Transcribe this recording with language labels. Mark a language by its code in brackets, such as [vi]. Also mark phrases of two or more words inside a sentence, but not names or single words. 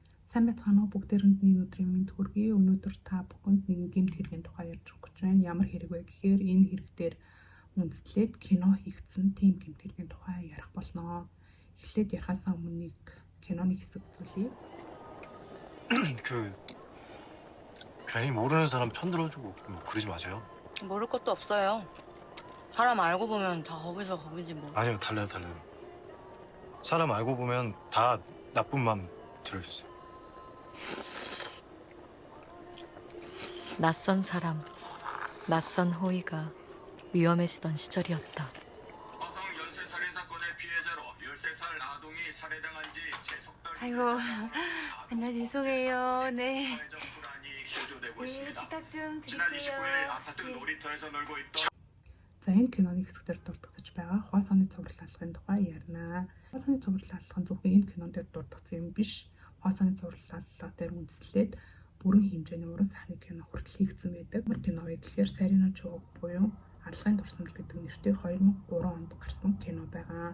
[mn] Сайн байцгаана уу бүгдээрэнд нэг өдрийн мэнд хүргэе. Өнөөдөр та бүхэнд нэгэн гэмт хэргийн тухай ярьж өгөх гэж байна. Ямар хэрэг вэ гэхээр энэ хэрэг дээр үндэслээд кино хийгдсэн тийм гэмт хэргийн тухай ярих болно. Эхлээд ярихаас өмнө киноны хэсэг үзүүлье. [ko] 괜히 모르는 사람 편 들어주고 그러지 마세요. 모를 것도 없어요. 사람 알고 보면 다 거기서 거기지 뭐. 아니요, 달라요. 사람 알고 보면 다 나쁜 마음 들어있어요. 낯선 사람, 낯선 호의가 위험해지던 시절이었다. 화성 연쇄 살인 사건의 피해자로 13살 아동이 살해당한 지 제 석 달이 아이고, 맨날 죄송해요. 네. 사회적 불안이 호조되고 네, 있습니다. 부탁 좀 지난 드릴게요. 29일 아파트 네. 놀이터에서 놀고 있던 [mn] За энэ киноны хэсгээр дурддагч байгаа хоосон цуврал алхахын тухай ярина. Хоосон цуврал алхах зөвхөн энэ кинон дээр дурддагсан юм биш. Хоосон цуврал алхах дээр үндэслээд бүрэн хэмжээний уран сайхны кино хүртэл хийгдсэн байдаг. Ямар кино вэ гэхээр Сарина Чууг буюу Аллагын дурсамж гэдэг нэртэй 2003 онд гарсан кино байгаа.